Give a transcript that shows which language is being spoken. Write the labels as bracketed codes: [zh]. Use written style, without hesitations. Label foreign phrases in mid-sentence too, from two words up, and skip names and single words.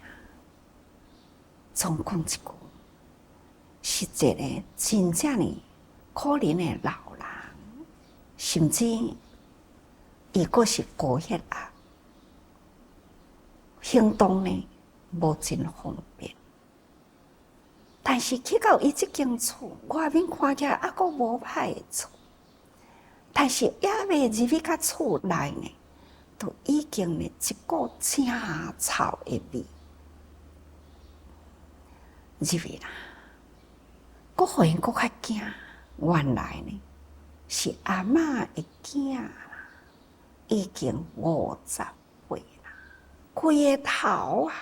[nan] 总讲一句，是一个真正呢可怜的老人，甚至伊个是高血压，行动呢无真方便。但是去到伊即间厝，外面看起来还阁无歹的厝，但是也未入去到厝内呢，都已经呢一股正臭的味入去啦。阁互因阁较惊，原来呢是阿嬷的囝啦，已经50岁啦，规个头啊！